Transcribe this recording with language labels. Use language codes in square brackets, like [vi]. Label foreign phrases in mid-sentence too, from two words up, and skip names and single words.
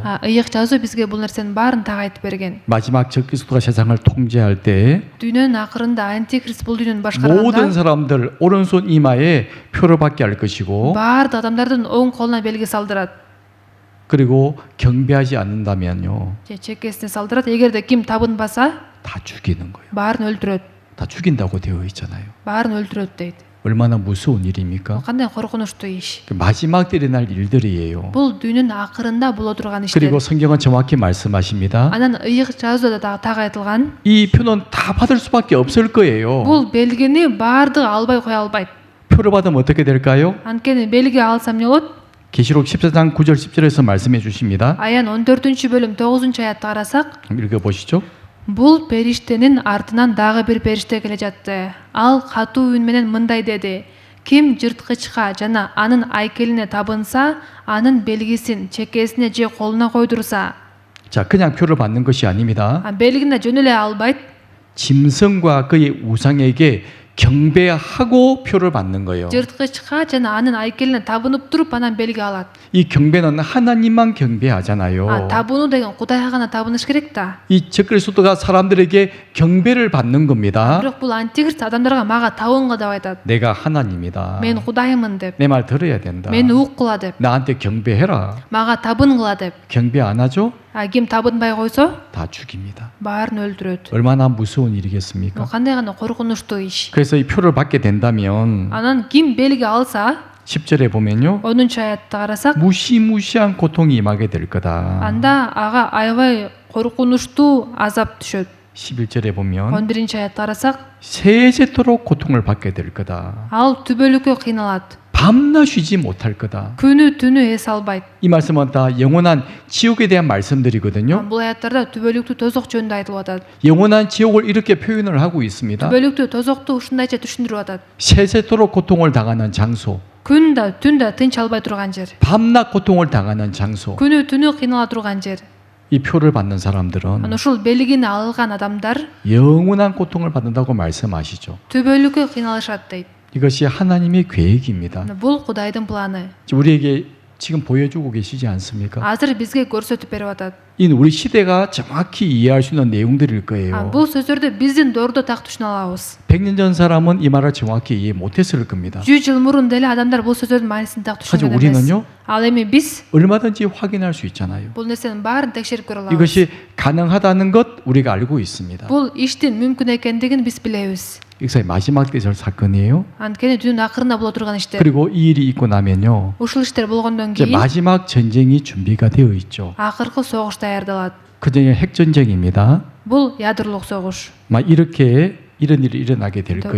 [ky] Ыйык жазуу бизге бул нерсенин баарын так айтып берген. [ko] 마지막 적그리스도가 세상을 통제할 때 [ky] Дүйнөнүн акырында антикрист бул дүйнөнү [ko] 모든 [ky] башкарганда [ko] 사람들 오른손 이마에 표를 받게 할 것이고 [ky] баардык адамдардын оң колуна белги салдырат. [ko] 그리고 경배하지 않는다면요 [ky] Же чекесине салдырат. Эгерде ким табынбаса, [ko] 다 죽이는 거예요. [ky] баарын өлтүрөт. [ko] 다 죽인다고 되어 있잖아요. [ky] Баарын өлтүрөт дейт. [ko] 얼마나 무서운 일입니까? [ky] Кандай коркунучтуу иш. [ko] 그 마지막 때에 날 일들이에요. [ky] Бул дүйнөнүн акырында боло турган иштер. [ko] 그리고 성경은 정확히 말씀하십니다. [ky] Анан ыйык жазууда да так айтылган. [ko] 이 표는 다 받을 수밖에 없을 거예요. [ky] Бул белгини баардыгы албай кое албайт. [ko] 표를 받으면 어떻게 될까요? [ky] Анткени белги алсам эмне болот? [ko] 계시록 14장 9절 10절에서 말씀해 주십니다. [ky] Аян 14-бөлүм 9-аятты карасак, [ko] 읽어 보시죠. [ky] бул периштенин артынан дагы бир периште келе жатты. Ал катуу үн менен мындай деди: ким жырткычка жана анын айкелине табынса, анын белгисин чекесине же колуна койдурса, [ko] 자, 그냥 표를 받는 것이 아닙니다. [ky] белгине жөн эле албайт. [ko] 짐승과 그의 우상에게 경배하고 표를 받는 거예요. [ky] жырткычка жана анын айкелине табынып туруп анан белги алат. [ko] 이 경배는 하나님만 경배하잖아요. [ky] табынуу деген Кудайга гана табыныш керек да. [ko] 이 적그리스도가 사람들에게 경배를 받는 겁니다. [ky] Бирок бул антикрист адамдарга мага табынга деп айтат. [ko] 내가 하나님이다. [ky] Мен Кудаймын деп. [ko] 내 말 들어야 된다. [ky] Мени уккула деп. [ko] 나한테 경배해라. [ky] Мага табынгыла деп. [ko] 경배 안 하죠? [ky] Ким табынбай койсо, [ko] 다 죽입니다. [ky] баарын өлтүрөт. [ko] 얼마나 무서운 일이겠습니까? [ky] Кандай гана коркунучтуу иш. [ko] 그래서 이 표를 받게 된다면 [ky] Анан ким белги алса, [ko] 10절에 보면요. [ky] 10-аятты карасак, [ko] 무시무시한 고통이 임하게 될 거다. [ky] анда ага аябай коркунучтуу азап түшөт. [ko] 11절에 보면 [ky] 11-аятты карасак, [ko] 세세토록 고통을 받게 될 거다. [ky] ал түбөлүккө кыйналат. [ko] 밤낮 쉬지 못할 거다. [ky] күнү түнү эс албайт. [ko] 이 말씀은 다 영원한 지옥에 대한 말씀들이거든요. [ky] Бул аяттарда түбөлүктүү тозок жөнүндө айтылып атат. [ko] 영원한 지옥을 이렇게 표현을 하고 있습니다. [ky] түбөлүктүү тозокту ушундайча түшүндүрүп атат. [ko] 세세토록 고통을 당하는 장소, [ky] күн да түн да тынч албай турган жер, [ko] 밤낮 고통을 당하는 장소. [ky] күнү түнү кыйнала турган жер. [ko] 이 표를 받는 사람들은 [ky] Ана ушул белгини алган адамдар [ko] 영원한 고통을 받는다고 말씀하시죠. [ky] түбөлүккө кыйналышат дейт. [ko] 이것이 하나님의 계획입니다. [ky] Бул Кудайдын планы. [ko] 우리에게 지금 보여주고 계시지 않습니까? [ky] Азыр бизге көрсөтүп берип атат. [ko] 이 우리 시대가 정확히 이해할 수 있는 내용들일 거예요. [ky] Бул сөздөрдү биздин доордо так түшүнө алабыз. [ko] 100년 전 사람은 이 말을 정확히 이해 못했을 겁니다. [ky] 100 жыл мурун деле адамдар бул сөздөрдүн маанисин так [ko] 하지만 [ky] түшүнгөн эмес. [ko] 우리는요? [ky] Ал эми биз [ko] 얼마든지 확인할 수 있잖아요. [ky] бул нерсенин баарын текшерип көрө алабыз. [ko] 이것이 가능하다는 것 우리가 알고 있습니다. [ky] Бул иштин мүмкүн экендигин биз билебиз. [ko] 이것이 마지막 때 절 사건이에요. [ky] Анткени дүнүн акырында боло турган иштер. [ko] 그리고 이 일이 있고 나면요. [ky] Ушул иштер болгондон [ko] 이제 [ky] кийин [ko] 마지막 전쟁이 준비가 되어 있죠. [ky] акыркы согуш даярдалат. [ko] 그 전쟁이 핵전쟁입니다. [ky] Бул ядрлык согуш. [ko] 막 이렇게 이런 일이 일어나게 될 거예요.